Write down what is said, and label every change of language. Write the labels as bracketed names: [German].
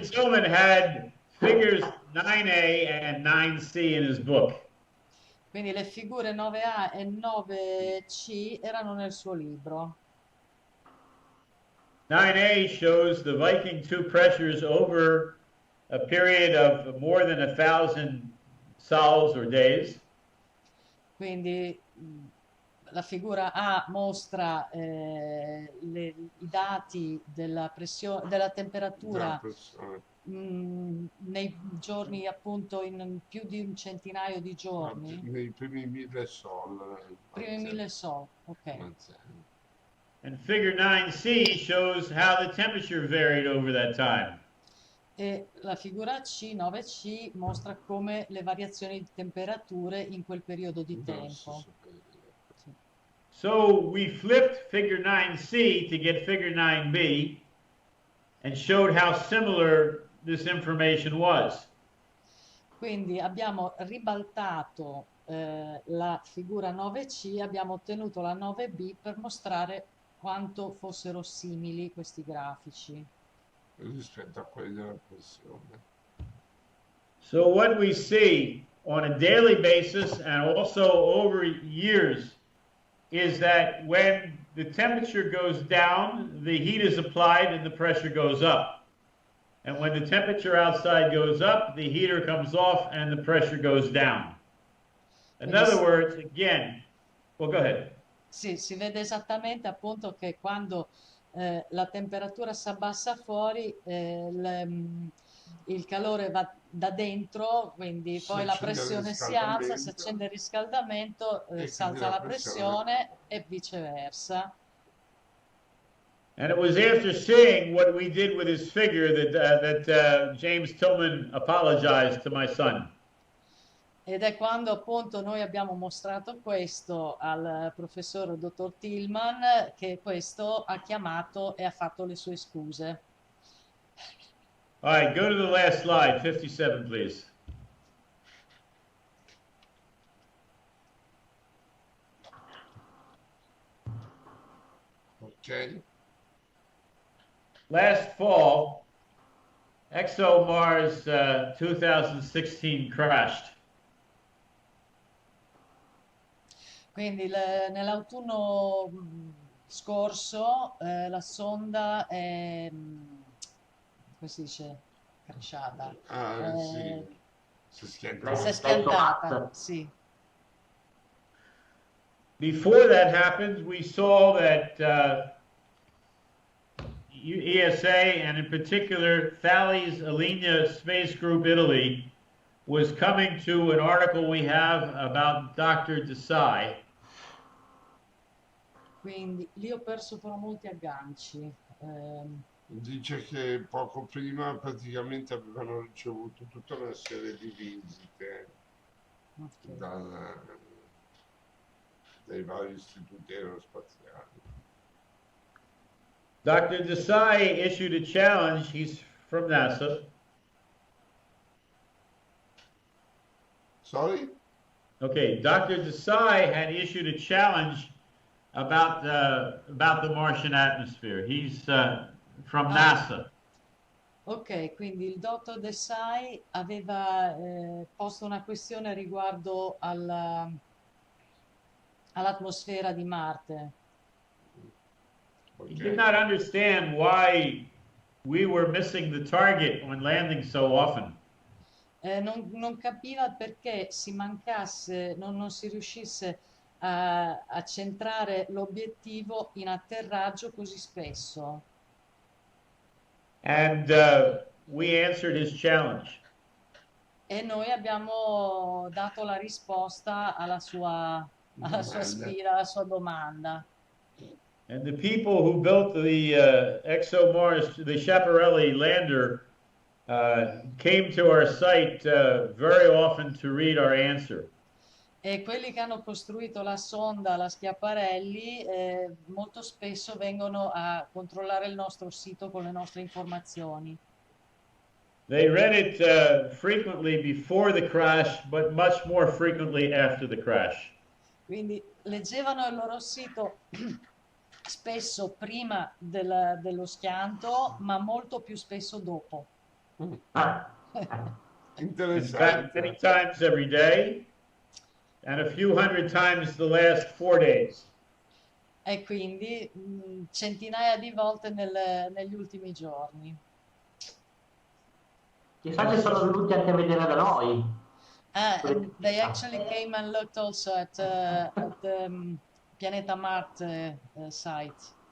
[English] Tillman had figures 9A and 9C in his book. [Italian] Quindi le figure 9A e 9C erano nel suo libro. [English] 9A shows the Viking 2 pressures over a period of more than 1,000 sols or days. [Italian] Quindi la figura A mostra i dati della pressione, della temperatura nei giorni, appunto, in più di un centinaio di giorni. Nei primi 1000 sol. Primi 1000 sol, ok. [English] And figure 9C shows how the temperature varied over that time. [Italian] E la figura C, 9C, mostra come le variazioni di temperature in quel periodo di tempo. [English] So we flipped figure 9C to get figure 9B and showed how similar this information was. [Italian] Quindi abbiamo ribaltato la figura 9C, abbiamo ottenuto la 9B per mostrare quanto fossero simili questi grafici rispetto a quelli della pressione. [English] So what we see on a daily basis and also over years is that when the temperature goes down, the heat is applied and the pressure goes up. And when the temperature outside goes up, the heater comes off and the pressure goes down. In other words, again, well, go ahead. [Italian] Sì, si vede esattamente appunto che quando la temperatura si abbassa fuori, il calore va da dentro, quindi poi la pressione si alza, si accende il riscaldamento, si alza la pressione e viceversa. [English] And it was after seeing what we did with his figure that James Tillman apologized to my son. [Italian] Ed è quando appunto noi abbiamo mostrato questo al professor dottor Tillman che questo ha chiamato e ha fatto le sue scuse. [English] All right, go to the last slide, 57, please. Ok. Last fall, ExoMars 2016 crashed. [Italian] Quindi nell'autunno scorso la sonda è, come si dice, crashata. Sì. Si è schiantata. Si è schiantata, sì. [English] before that happened, we saw that ESA, and in particular Thales Alenia Space Group Italy, was coming to an article we have about Dr. Desai. [Italian] Quindi lì ho perso però molti agganci. Dice che poco prima praticamente avevano ricevuto tutta una serie di visite dai vari istituti aerospaziali. [English] Dr. Desai issued a challenge. He's from NASA. Sorry? Okay, Dr. Desai had issued a challenge about the Martian atmosphere. He's from NASA. [Italian] Ok, quindi il dottor Desai aveva posto una questione riguardo all'atmosfera di Marte. [English] He did not understand why we were missing the target when landing so often. [Italian] Non capiva perché non si riuscisse a centrare l'obiettivo in atterraggio così spesso. [English] And we answered his challenge. [Italian] E noi abbiamo dato la risposta alla sua sfida, alla sua domanda. [English] And the people who built the ExoMars, the Schiaparelli lander, came to our site very often to read our answer. [Italian] E quelli che hanno costruito la sonda, la Schiaparelli, molto spesso vengono a controllare il nostro sito con le nostre informazioni. [English] They read it frequently before the crash, but much more frequently after the crash. [Italian] Quindi leggevano il loro sito spesso prima dello schianto, ma molto più spesso dopo. Interessante. [English] Many times every day, and a few hundred times the last 4 days. [Italian] E quindi centinaia di volte negli ultimi giorni. Chissà se sono venuti anche a vedere da noi. [English] And they actually came and looked also at the Pianeta Marte site.